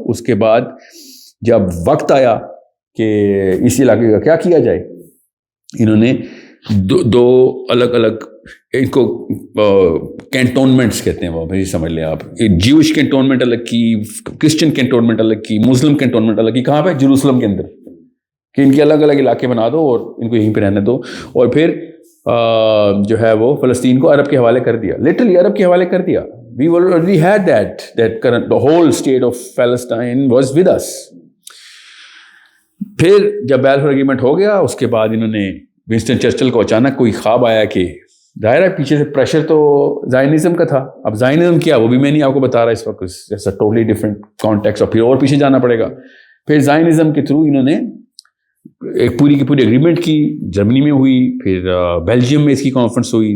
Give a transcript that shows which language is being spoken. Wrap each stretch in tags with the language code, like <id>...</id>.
<ur>اس کے بعد جب وقت آیا کہ اس علاقے کا کیا کیا جائے, انہوں نے 2 الگ الگ, ان کو کینٹونمنٹس کہتے ہیں, وہ بھائی سمجھ لیں آپ, جیوش کینٹونمنٹ الگ کی, کرسچن کینٹونمنٹ الگ کی, مسلم کینٹونمنٹ الگ کی. کہاں پہ؟ جروسلم کے اندر, کہ ان کے الگ الگ علاقے بنا دو اور ان کو یہیں پہ رہنے دو. اور پھر جو ہے وہ فلسطین کو عرب کے حوالے کر دیا, لٹرلی عرب کے حوالے کر دیا.</ur> <en>We already had that current, the whole state of Palestine was with us.</en> <ur>پھر جب بیلفور اگریمنٹ ہو گیا, اس کے بعد انہوں نے ونسٹن چرچل کو اچانک کوئی خواب آیا کہ ظاہر ہے پیچھے سے پریشر تو زائنزم کا تھا. اب زائنزم کیا وہ بھی میں نہیں آپ کو بتا رہا اس وقت,</ur> <en>it's a totally different context,</en> <ur>اور پھر اور پیچھے جانا پڑے گا. پھر زائنزم کے تھرو انہوں نے ایک پوری کی پوری اگریمنٹ کی, جرمنی میں ہوئی, پھر بیلجیم میں اس کی کانفرنس ہوئی.</ur>